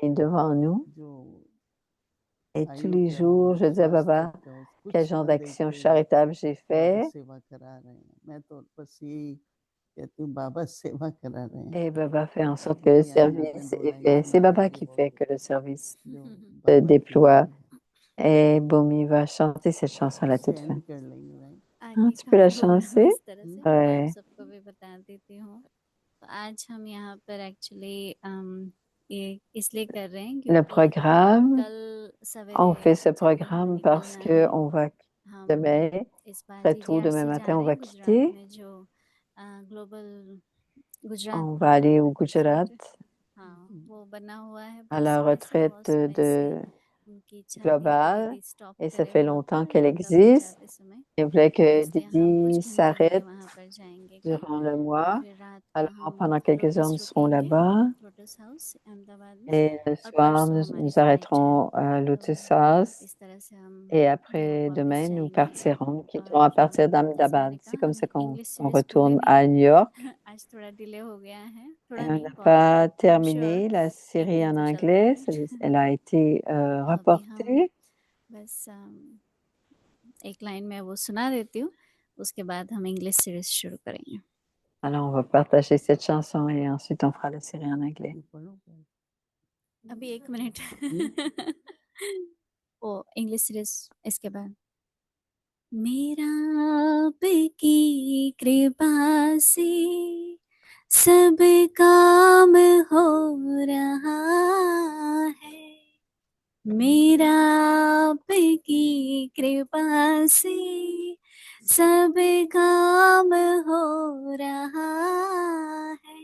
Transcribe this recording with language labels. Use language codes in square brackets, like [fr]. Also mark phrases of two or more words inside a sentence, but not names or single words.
[fr] il est devant nous. [hi] जो [fr] Et tous [hi] आयु [fr] les [hi] का [fr] jours, [hi] हो [fr] je dis à [hi] स्वास्थ्य [fr] Baba, [hi] का हो [fr] quel [hi] कुछ [fr] genre [hi] न [fr] d'action [hi] देखे [fr] charitable j'ai [hi] बाबा [fr] fait. [hi] सेवा करा रहे हैं मैं तो बस यही कहती हूँ बाबा सेवा करा रहे हैं [fr] Et Baba fait en sorte que le [hi] दीदी आज आपने [fr] service [hi] 2 [fr] est [hi] लाइन [fr] fait. C'est [hi] सुनाई [fr] Baba [hi] थी [fr] qui fait que le service [hi] जो [fr] se [hi] बाबा की [fr] déploie. [hi] वाणी [fr] Et Bomi va chanter cette chanson à la [hi] इससे [fr] toute [hi] एंड [fr] fin. [hi] कर लेंगे राइट आगे [fr] Tu [hi] का [fr] peux la [hi] प्रोग्राम [fr] chanter? [hi] इस तरह से मैं आप [fr] Ouais. [hi] सबको भी बता देती हूँ तो आज हम यहाँ पर एक्चुअली ये इसलिए कर रहे हैं [fr] Le [hi] क्योंकि [fr] programme, [hi] कल [fr] on [hi] सवेरे [fr] fait ce [hi] जब भी हमें [fr] programme parce [hi] निकलना [fr] que [hi] है [fr] on va [hi] हम [fr] demain, [hi] इस बार [fr] très tôt demain [hi] GGRC जा [fr] matin, on [hi] रहे [fr] va [hi] हैं गुजरात [fr] quitter. [hi] में जो ग्लोबल गुजरात [fr] On va aller au [hi] सेंटर [fr] Gujarat [hi] हाँ वो बना हुआ है [fr] à [hi] बहुत [fr] la [hi] समय से [fr] retraite [hi] बहुत समय से [fr] de [hi] उनकी इच्छा थी कि [fr] globale [hi] दीदी स्टॉप [fr] et ça [hi] करे [fr] fait [hi] वहाँ [fr] longtemps [hi] पर [fr] qu'elle [hi] यात्रा पर [fr] existe. [hi] जाते समय [fr] Il voulait [hi] तो [fr] que [hi] इसलिए हम [fr] Didi [hi] कुछ घंटों के लिए [fr] s'arrête [hi] वहाँ पर जाएंगे कल [fr] durant le [hi] और [fr] mois. [hi] फिर रात का [fr] Alors [hi] हम [fr] pendant quelques heures, [hi] लोटस [fr] nous serons [hi] रुकेंगे [fr] là-bas [hi] लोटस हाउस अहमदाबाद में [fr] et le [hi] और [fr] soir, [hi] परसों [fr] nous [hi] हमारी [fr] nous [hi] फ्लाइट है [fr] arrêterons à [hi] तो [fr] Lotus House [hi] इस तरह से हम [fr] et [hi] यहाँ [fr] après [hi] वापस [fr] demain, nous [hi] जाएंगे [fr] partirons. Nous quitterons à [hi] और [fr] partir [hi] जैसे मैंने [fr] d'Ahmedabad. [hi] कहा [fr] C'est comme [hi] हम [fr] ça qu'on [hi] इंग्लिश [fr] on [hi] सीरीज भूले [fr] retourne à [hi] नहीं [fr] New York. [hi] आज थोड़ा डिले हो गया है [fr] Et [hi] थोड़ा [fr] on [hi] नहीं [fr] n'a [hi] बहुत [fr] pas [en] I am sure [fr] terminé la [hi] एक [fr] série [hi] दिन [fr] en [hi] तो चलता [fr] anglais. [hi] है [fr] Elle a été [hi] तो अभी हम [fr] reportée. [hi] बस एक लाइन में वो सुना देती हूँ उसके बाद हम [en] English series [hi] शुरू करेंगे [fr] Alors, on va partager cette chanson et ensuite on fera la série en anglais. [hi] अभी 1 मिनट वो [en] English series [hi] इसके बाद मेरा आपकी कृपा से सब काम हो रहा है मेरा आपकी कृपा से सब काम हो रहा है